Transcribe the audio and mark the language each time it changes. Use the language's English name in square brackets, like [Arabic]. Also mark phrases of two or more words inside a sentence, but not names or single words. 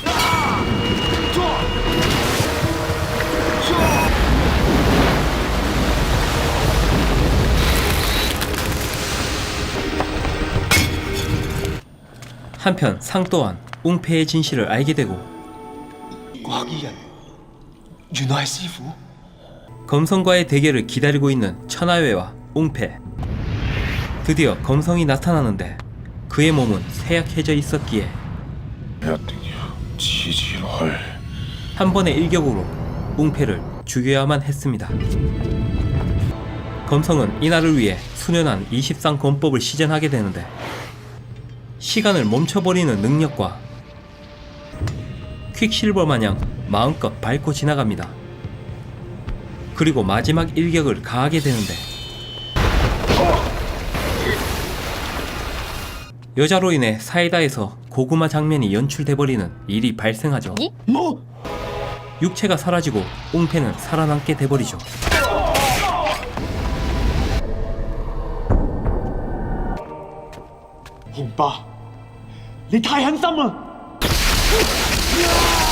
[Korean] 한편 상 또한 웅패의 진실을 알게 되고 [Cantonese] 個黑衣人原來係師傅。 [Korean] 검성과의 대결을 기다리고 있는 천하회와 웅패. 드디어 검성이 나타나는데 그의 몸은 쇠약해져 있었기에 [Cantonese] 一定要黐住落去。 [Korean] 한 번의 일격으로 웅패를 죽여야만 했습니다. 검성은 이날을 위해 수련한 20상 권법을 시전하게 되는데 시간을 멈춰버리는 능력과 퀵실버 마냥 마음껏 밟고 지나갑니다. 그리고 마지막 일격을 가하게 되는데 여자로 인해 사이다에서 고구마 장면이 연출돼버리는 일이 발생하죠. 육체가 사라지고 웅패는 살아남게 돼버리죠. [Cantonese] 紅爸，你太狠心啦！